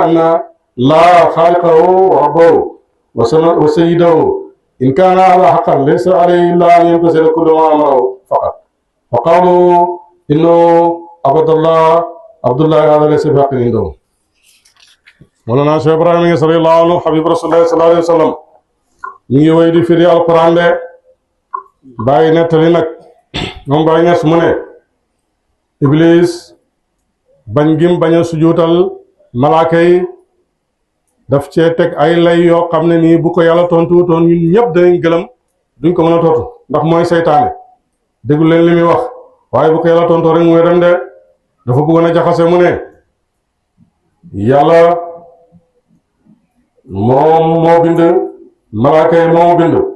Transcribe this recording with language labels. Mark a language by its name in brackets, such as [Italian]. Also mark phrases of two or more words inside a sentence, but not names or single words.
[Arabic] أن لا خالقه وربه وسيده إن كان هذا حقا ليس عليه إلا أن يمتثل كل ما أمره فقط فقالوا إنه عبد الله هذا ليس بحق عنده Mawlana Cheikh [Wolof] Ibrahima Niass [Arabic] رضي الله عنه حبيب رسول الله صلى الله عليه وسلم [Wolof] mi ngi woy di firi alquran de bàyyi nettali nag moom Baay Ñas mu ne Iblis bañ gim bañ a sujuutal malaaka yi daf cee teg ay lay yoo xam ne nii bu ko yàlla tontuwutoon ñun ñëpp danañ gëlëm duñ ko mën a tontu ndax mooy seytaane déglu leen li muy wax waaye bu ko yàlla tontoo rek muy dem de dafa bëggoon a jaxase mu ne yàlla moom moo bind malaaka yi moomu bind